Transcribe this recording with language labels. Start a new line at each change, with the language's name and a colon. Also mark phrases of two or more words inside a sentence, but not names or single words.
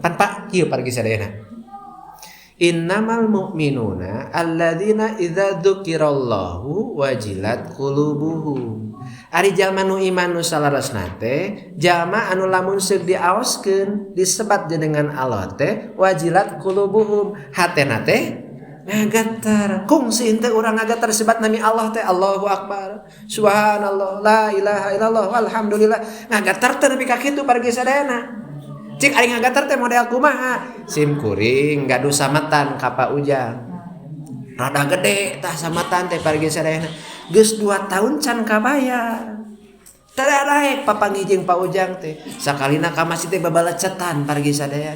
Sundanese: Pan Pak kieu pargi sadayana.
Arabic: إنما المؤمنون الذين إذا ذكر الله وجلت قلوبهم.
Sundanese: Ari jalma nu iman nu salaresna teh jalma anu lamun seug diaoskeun disebat jenengan Allah teh
Arabic: وجلت قلوبهم,
Sundanese: hatena teh ngagatar. Kungsi henteu urang ngagatar sebat nami Allah teh
Arabic: الله أكبر، سبحان الله، لا إله إلا الله، والحمد لله.
Sundanese: Ngagatar teh nepi ka kitu pargi sadayana. Cik ari ngagatar teh model kumaha? Sim kuring gaduh sametan ka Pak Ujang. Rada gede tah sametan teh pargi sadayana. Geus 2 tahun can kabayar. Tadaraek papanggih jeung Pak Ujang teh. Sakalina ka masjid teh babalecetan pargi sadayana.